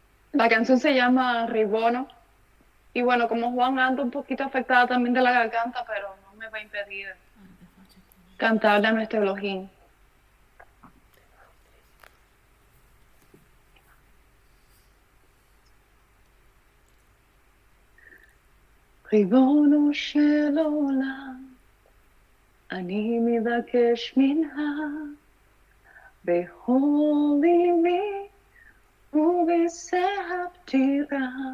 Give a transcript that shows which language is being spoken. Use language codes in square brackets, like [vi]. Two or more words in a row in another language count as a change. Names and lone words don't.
[es] La canción se llama Ribono. Y bueno, como Juan anda un poquito afectada también de la garganta, pero no me va a impedir cantarle a nuestro Elohim. [he] ריבונו של עולם, אני מבקש ממך, בכל ליבי ובסהבתירה,